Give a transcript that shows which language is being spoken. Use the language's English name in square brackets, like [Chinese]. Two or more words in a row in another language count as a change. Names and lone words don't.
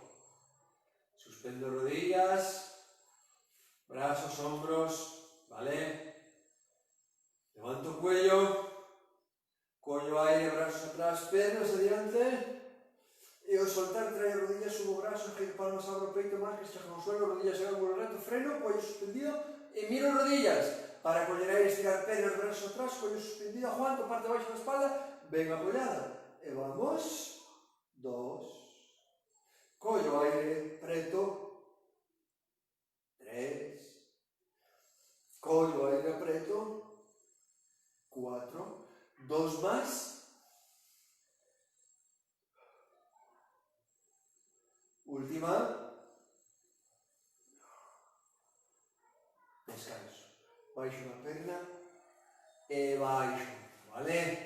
[Galician] suspendo [Spanish] rodillas, brazos, hombros, [Galician] vale, levanto cuello, cuello aire, brazos atrás, piernas adiante, e ao soltar trae rodillas, subo brazos, giro palmas, abro peito, marcas, chejo no suelo, [Spanish] rodillas en ángulo recto, [Galician] freno, cuello suspendido, e miro rodillas, para coller aire, [Spanish] estirar piernas, brazos atrás, [Galician] cuello suspendido, aguanto, parte baixo da espalda, ben apoyada, e vamos, 2, collo aire, preto, 3, collo aire, preto, 4, 2 más, última, descanso, baixo unha perna e baixo, vale?